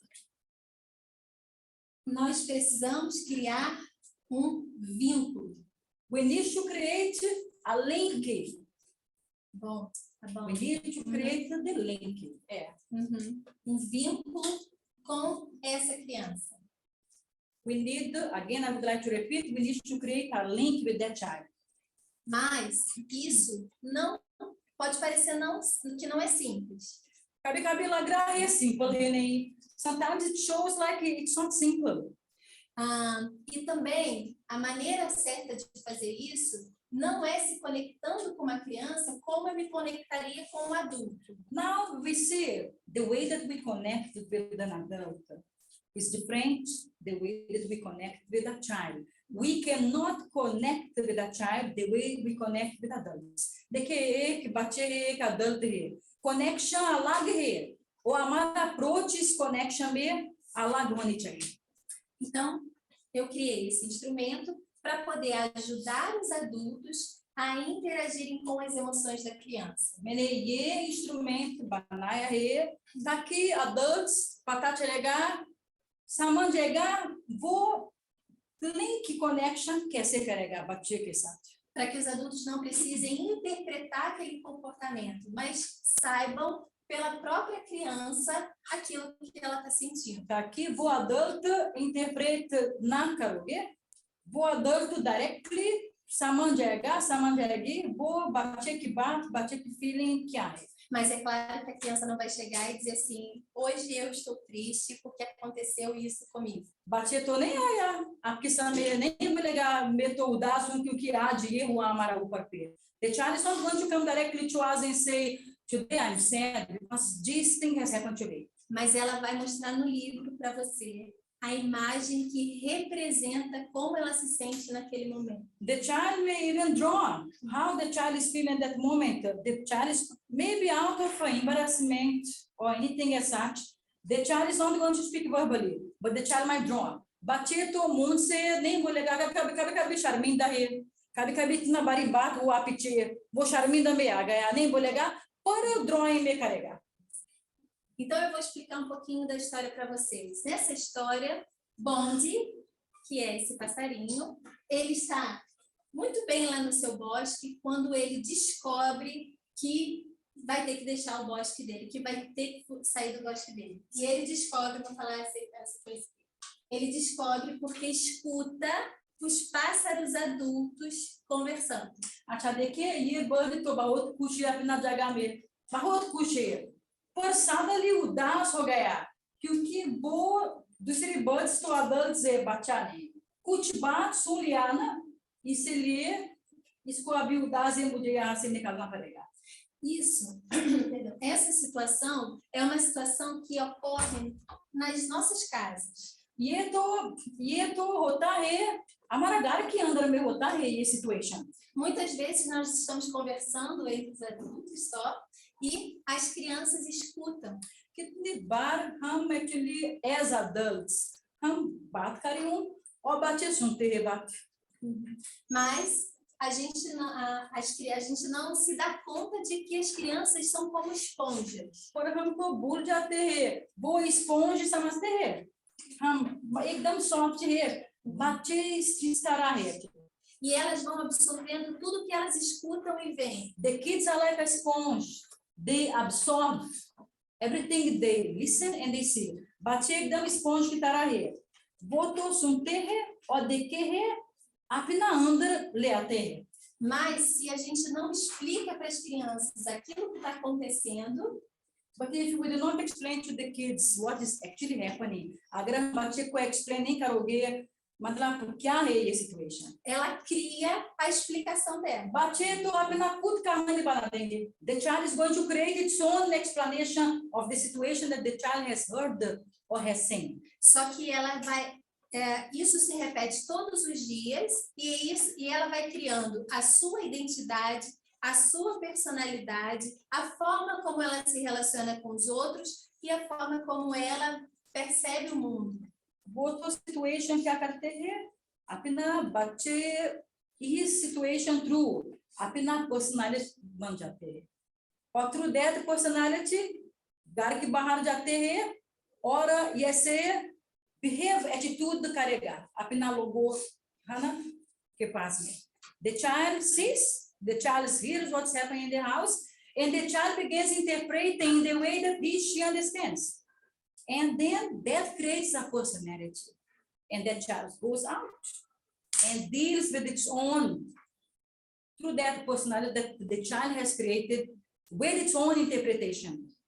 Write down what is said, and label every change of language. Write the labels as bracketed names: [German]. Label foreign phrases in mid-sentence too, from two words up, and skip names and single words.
[Portuguese] Nós precisamos criar vínculo. [English] We need to create a link. [Portuguese] Bom, tá bom. [English] We need to create the link. [Portuguese] Vínculo com essa criança. [English] We need, again, I would like to repeat, we need to create a link with that child. [Portuguese] Mas isso não pode parecer que não é simples. [Hindi] कभी-कभी लग रहा है simple है नहीं. [English] Sometimes it shows like it's not simple. [Portuguese] E também a maneira certa de fazer isso não é se conectando com uma criança como eu me conectaria com um adulto. [English] Now we see the way that we connect with an adult is different the way that we connect with a child. We cannot connect with a child the way we connect with adults. [Hindi] देखिए एक बच्चे है एक adult है. Connection अलग है. और हमारा approach इस connection में अलग होनी चाहिए. [Portuguese] Então, eu criei esse instrumento para poder ajudar os adultos a interagirem com as emoções da criança. [Hindi] मैंने ये इंस्ट्रूमेंट बनाया है ताकि adults पता चलेगा समझेगा वो [English] link connection [Hindi] कैसे करेगा बच्चे के साथ. [Portuguese] Para que os adultos não precisem interpretar aquele comportamento, mas saibam pela própria criança aquilo que ela está sentindo. [Hindi] ताकि वो [English] adult interpret [Hindi] ना करोगे, वो [English] adult directly [Hindi] समझ जाएगी वो बच्चे की बात, बच्चे की feeling क्या है. [Portuguese] Mas é claro que a criança não vai chegar e dizer assim, hoje eu estou triste porque aconteceu isso comigo. [Hindi] बच्चे तो नहीं आया आपके सामने नहीं मिलेगा मैं तो उदास हूँ क्योंकि आज ये हुआ हमारा ऊपर पे. [English] The child is not going to come directly to us and say today I'm sad because this thing has happened today. [Portuguese] Mas ela vai mostrar no livro para você a imagem que representa como ela se sente naquele momento. [English] The child may even draw how the child is feeling at that moment. The child is maybe out of embarrassment or anything as such. The child is not going to speak verbally, but the child might draw. [Hindi] बच्चे तो मुंह से नहीं बोलेगा कभी शर्मिंदा है कभी इतना बड़ी बात हुआ पीछे वो शर्मिंदा में आ गया नहीं बोलेगा पर ड्राइंग में करेगा. [Portuguese] Então, eu vou explicar um pouquinho da história para vocês. Nessa história, Bonde, que é esse passarinho, ele está muito bem lá no seu bosque quando ele descobre que vai ter que deixar o bosque dele, que vai ter que sair do bosque dele. E ele descobre, vou falar essa coisa, ele descobre porque escuta os pássaros adultos conversando. [Hindi] अच्छा देखिए ये बर्ड तो बहुत खुश है अपना जगह में बहुत खुश है पर सडनली उदास हो गया क्योंकि वो दूसरी बर्ड्स तो adults है बच्चा नहीं कुछ बात सुन लिया ना इसलिए इसको अभी उदास है मुझे यहाँ से निकलना पड़ेगा. [Portuguese] Isso, essa situação é uma situação que ocorre nas nossas casas. [Hindi] ये तो होता है हमारा घर के अंदर में होता है ये सिचुएशन. [Portuguese] Muitas vezes nós estamos conversando entre os adultos só e as crianças escutam. [Hindi] कितनी बार हम [English] actually as adults [Hindi] हम बात कर रहे हो और बच्चे सुनते हैं बात. [Portuguese] Mas a gente não se dá conta de que as crianças são como esponjas. [Hindi] और हमको भूल जाते हैं वो स्पॉन्ज समझते हैं हम एकदम सॉफ्ट है बच्चे इस तरह है. [Portuguese] E elas vão absorvendo tudo que elas escutam e veem. [English] The kids are like a sponge. They absorb everything they listen and they see. [Hindi] बच्चे एकदम स्पॉन्ज की तरह है वो तो सुनते हैं और देखते हैं अपना अंदर ले आते हैं. [Portuguese] Mas se a gente não explica para as crianças aquilo que está acontecendo, [English] but if we do not explain to the kids what is actually happening, [Hindi] अगर हम बच्चे को explain नहीं करोगे मतलब क्या है ये situation, [Portuguese] ela cria a explicação dela. [Hindi] बच्चे तो अपना खुद कहानी बना देंगे. [English] The child is going to create its own explanation of the situation that the child has heard or has seen. [Portuguese] Só que ela vai isso se repete todos os dias e ela vai criando a sua identidade, a sua personalidade, a forma como ela se relaciona com os outros e a forma como ela percebe o mundo. [Hindi] वो तो situation क्या करते हैं अपना बच्चे इस [English] situation through [Hindi] अपना personality बन जाते हैं और [English] through that personality [Hindi] घर के बाहर जाते हैं और ऐसे [English] behave attitude [Hindi] करेगा अपना लोगों है ना के पास में. [English] The child sees, the child hears what's happening in the house, and the child begins interpreting the way that she understands. And then that creates a personality. And that child goes out and deals with its own, through that personality that the child has created, with its own interpretation.